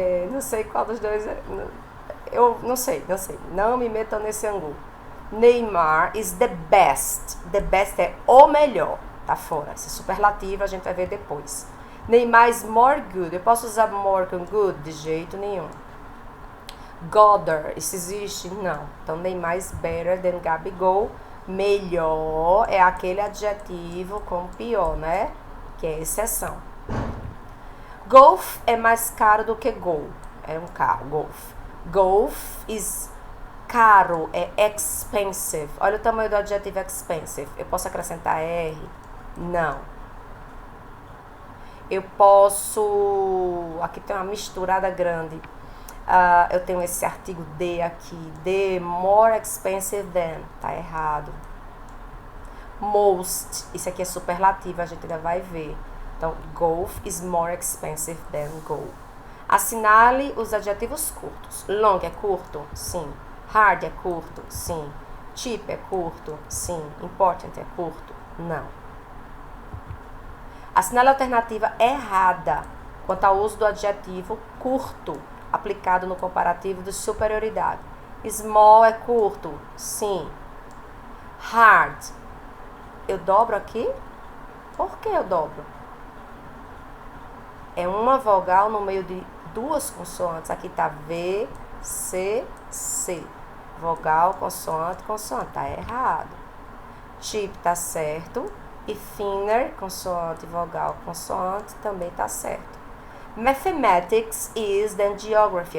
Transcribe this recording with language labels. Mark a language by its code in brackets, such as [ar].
[pt] Não sei qual dos dois eu não sei. Não me metam nesse ângulo. [en] Neymar is the best. The best [pt] é o melhor. Tá fora. Esse superlativo a gente vai ver depois. [en] Neymar is more good. [pt] Eu posso usar more com good? De jeito nenhum. Goddard, isso existe? Não. Então, [en] Neymar is better than Gabigol. [pt] Melhor é aquele adjetivo com pior, né? Que é exceção. Golf é mais caro do que Gol. É um carro, Golf. [en] Golf is [pt] caro, é [en] expensive. [pt] Olha o tamanho do adjetivo expensive. Eu posso acrescentar R? Não. Eu posso... Aqui tem uma misturada grande. Eu tenho esse artigo de aqui. [en] The more expensive than. [pt] Tá errado. Most. Isso aqui é superlativo, a gente ainda vai ver. Então, [en] golf is more expensive than go. [pt] Assinale os adjetivos curtos. Long é curto? Sim. Hard é curto? Sim. Cheap é curto? Sim. Important é curto? Não. Assinale a alternativa errada quanto ao uso do adjetivo curto, aplicado no comparativo de superioridade. Small é curto? Sim. Hard. Eu dobro aqui? Por que eu dobro? É uma vogal no meio de duas consoantes. Aqui tá V, C, C. Vogal, consoante, consoante. Tá errado. Cheap tá certo. E thinner, consoante, vogal, consoante, também tá certo. [en] Mathematics is than geography.